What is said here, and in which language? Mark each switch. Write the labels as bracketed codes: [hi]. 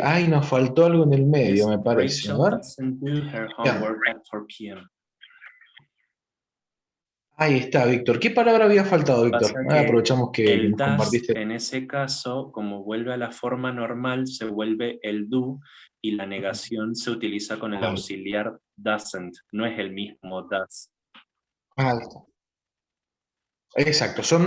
[es] Ay, nos faltó algo en el medio, me parece. Rachel A ver. [en] doesn't do her homework at 4 p.m. [es] Ahí está, Víctor. ¿Qué palabra había faltado, Víctor? Pasa que Aprovechamos que el nos [en] does, [es] compartiste. en ese caso, como vuelve a la forma normal, se vuelve el do y la negación se utiliza con el auxiliar doesn't. No es el mismo does. Ah, ahí está. Exacto.